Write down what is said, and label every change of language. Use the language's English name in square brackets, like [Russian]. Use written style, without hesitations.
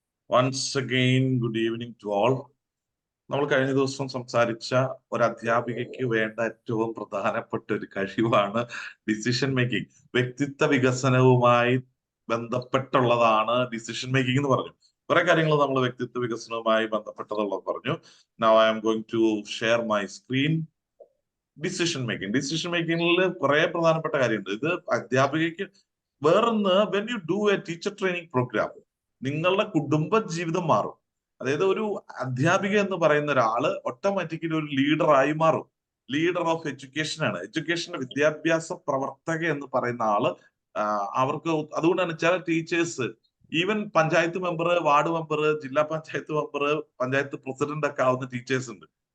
[English] Once again, good evening to all. [Malayalam] നമ്മൾ കഴിഞ്ഞ ദിവസം സംസാരിച്ച ഒരു അധ്യാപികയ്ക്ക് വേണ്ട ഏറ്റവും പ്രധാനപ്പെട്ട ഒരു കഴിവാണ് ഡിസിഷൻ മേക്കിംഗ്. വ്യക്തിത്വ വികസനവുമായി ബന്ധപ്പെട്ടുള്ളതാണ് ഡിസിഷൻ മേക്കിംഗ് എന്ന് പറഞ്ഞു. കുറെ കാര്യങ്ങൾ നമ്മൾ വ്യക്തിത്വ വികസനവുമായി ബന്ധപ്പെട്ടതുള്ളത് പറഞ്ഞു. [English] Now I am going to share my screen. [Malayalam] Decision മേക്കിംഗിൽ കുറെ പ്രധാനപ്പെട്ട കാര്യമുണ്ട്. ഇത് അധ്യാപികയ്ക്ക് വേറൊന്ന്, [English] when you do a teacher training programme, [Malayalam] നിങ്ങളുടെ കുടുംബ ജീവിതം മാറും. അതായത് ഒരു അധ്യാപിക എന്ന് പറയുന്ന ഒരാള് ഓട്ടോമാറ്റിക്കലി ഒരു ലീഡറായി മാറും. [English] leader of education [Malayalam] ആണ്. എഡ്യൂക്കേഷന്റെ വിദ്യാഭ്യാസ പ്രവർത്തക എന്ന് പറയുന്ന ആള് അവർക്ക് അതുകൊണ്ടാണ് ചില teachers, even panchayat member, ward member, ജില്ലാ പഞ്ചായത്ത് മെമ്പർ, പഞ്ചായത്ത് പ്രസിഡന്റ് ഒക്കെ ആവുന്ന ടീച്ചേഴ്സ് ഉണ്ട്.